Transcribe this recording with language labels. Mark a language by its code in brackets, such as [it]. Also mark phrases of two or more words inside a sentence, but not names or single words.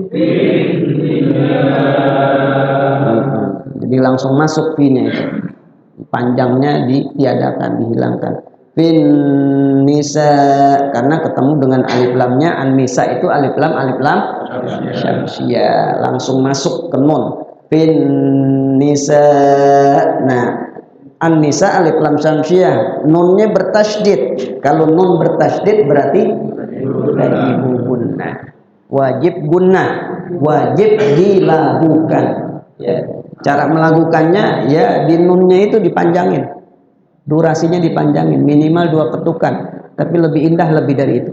[id] Jadi langsung masuk finnya itu, panjangnya ditiadakan, dihilangkan. [ar] في النساء [id] karena ketemu dengan alif lamnya. An-nisa itu alif lam syamsiyah, langsung masuk ke nun. [ar] في النساء. [id] Nah, an-nisa alif lam syamsiyah, nunnya bertasydid. Kalau nun bertasydid berarti [ar] تجب غنة, [id] wajib gunnah, wajib dilakukan ya. Cara melakukannya ya di nunnya itu dipanjangin, durasinya dipanjangin minimal 2 ketukan, tapi lebih indah lebih dari itu.